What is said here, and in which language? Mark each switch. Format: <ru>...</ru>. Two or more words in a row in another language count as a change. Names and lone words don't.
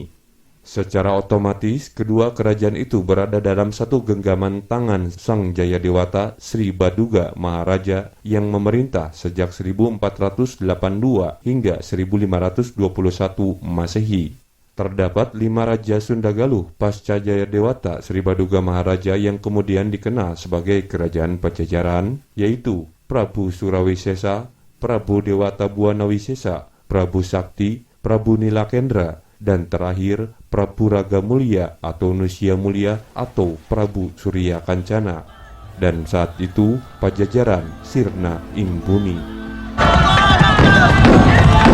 <id>Secara otomatis, kedua kerajaan itu berada dalam satu genggaman tangan Sang Jayadewata Sri Baduga Maharaja yang memerintah sejak 1482 hingga 1521 Masehi. terdapat 5 Raja Sunda Galuh pasca Jayadewata Sri Baduga Maharaja yang kemudian dikenal sebagai Kerajaan Pajajaran, yaitu Prabu Surawisesa, Prabu Dewata Buana Wisesa, Prabu Sakti, Prabu Nilakendra, dan terakhir Prabu Raga Mulia atau Nusya Mulia atau Prabu Surya Kancana. Dan saat itu Pajajaran</id> <jv>sirna ing bumi.</jv>